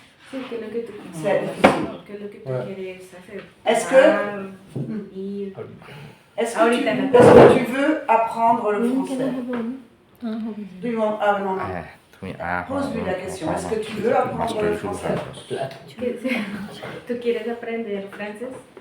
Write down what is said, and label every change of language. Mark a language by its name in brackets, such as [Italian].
[Spanish] Sí, ¿qué es lo que tú quieres? [French] C'est difficile. [Spanish] ¿Qué es lo que tú quieres hacer? [French] Est-ce [Spanish] Ir. [French] que tu veux apprendre le français? Ah non, non. Pose-lui la question. Est-ce que tu veux apprendre le français? [Spanish] ¿Tú quieres aprender francés?